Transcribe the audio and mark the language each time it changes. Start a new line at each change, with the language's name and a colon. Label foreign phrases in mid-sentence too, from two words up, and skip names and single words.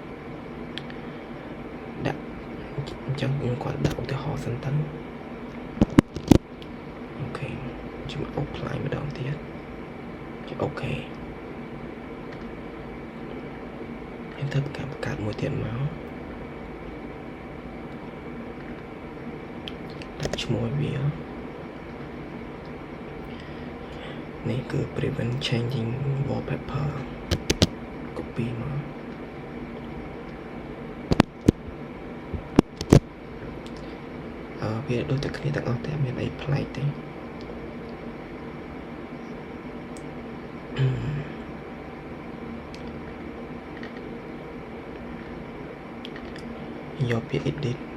Khmer: ដាក់អញ្ចឹងខ្ញុំគាត់ដាក់ឧទាហរណ៍សិនទៅអូខេខ្ញុំ apply ម្ដងទៀតចុចអូខេ ខ្ញុំធ្វើការបង្កើតមួយទៀតមកដាក់ឈ្មោះវា នេះគឺ
English: prevent changing wallpaper copy
Khmer: មកវាដូចតែគ្នាទាំងអស់តែមានអីប្លែកទេ យកពាក្យ edit